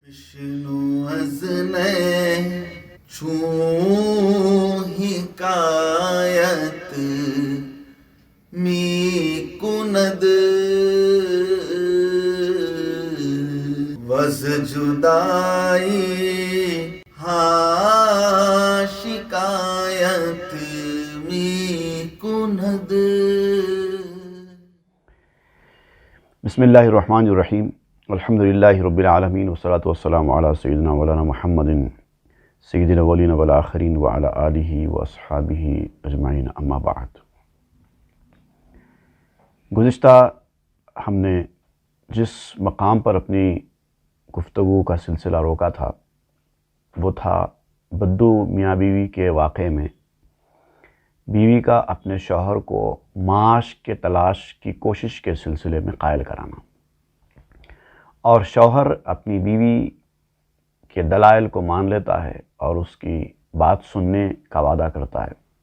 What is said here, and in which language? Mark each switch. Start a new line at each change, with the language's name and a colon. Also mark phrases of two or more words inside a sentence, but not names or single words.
Persian: بشنو از نی چون حکایت می کند وز جدایی ها شکایت می کند.
Arabic: بسم الله الرحمن الرحيم الحمد لله رب العالمين والصلاة والسلام على سيدنا مولانا محمد سيد الأولين والآخرين وعلى آله وأصحابه أجمعين أما بعد.
Urdu: گزشتہ ہم نے جس مقام پر اپنی گفتگو کا سلسلہ روکا تھا وہ تھا بدو میاں بیوی کے واقعے میں بیوی کا اپنے شوہر کو معاش کے تلاش کی کوشش کے سلسلے میں قائل کرانا، اور شوہر اپنی بیوی کے دلائل کو مان لیتا ہے اور اس کی بات سننے کا وعدہ کرتا ہے.